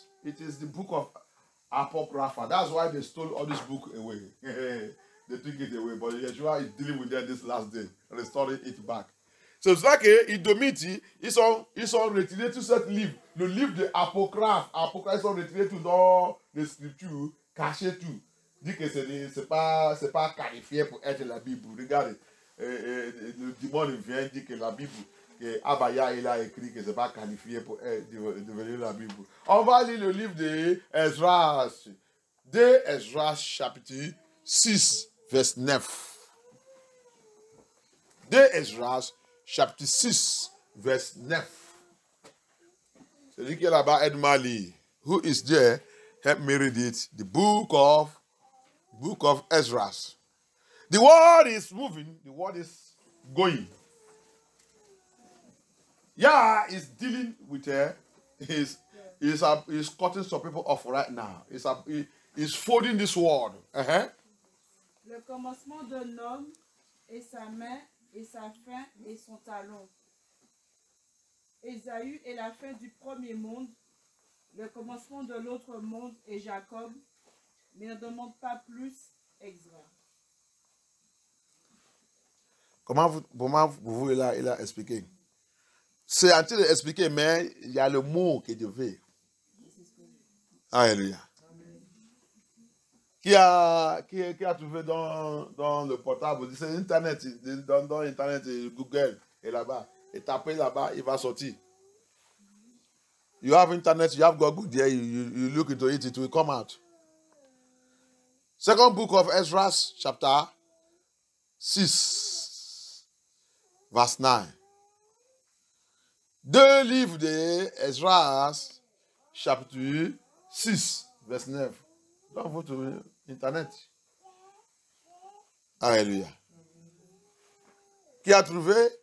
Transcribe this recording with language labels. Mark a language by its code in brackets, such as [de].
[en] It is the book of Apocrypha. That's why they stole all this book away. They took it away. But Yeshua is dealing with them this last day, restoring it back. [fr] So c'est ça que Idomiti, ils sont retirés tout ce livre. Le livre de Apocryphe. Ils sont retirés tout dans les scriptures, cachés tout. Dit que c'est pas qualifié pour être la Bible. Regardez, le démon vient dire que la Bible, que Abaya il a écrit que c'est pas qualifié pour devenir la Bible. On va lire le livre de Esdras. De Esdras chapitre 6, verset 9. De Esdras chapitre 6, verset 9. Celui qui est là-bas, aide-moi à lire. [en] Who is there? Help me read it. The book of Esdras. The word is moving. The word is going. Yah is dealing with her. He's cutting some people off right now. He's folding this word. [fr] Le commencement d'un homme est sa main et sa fin et son talon. Ésaü est la fin du premier monde. Le commencement de l'autre monde est Jacob. Mais ne demande pas plus, Ezra. Comment vous il a expliqué? C'est en train d'expliquer, mais il y a le mot que je veux. Alléluia. Qui a trouvé dans le portable? C'est Internet. Dans Internet, Google est là-bas. Et tapez là-bas, il va sortir. [en] You have Internet, you have Google there, you look into it, it will come out. Second book of Ezra, chapter 6, verse 9. [fr] Deux livres de Ezra, chapitre 6, verse 9. Dans votre Internet. Alléluia. Qui a trouvé?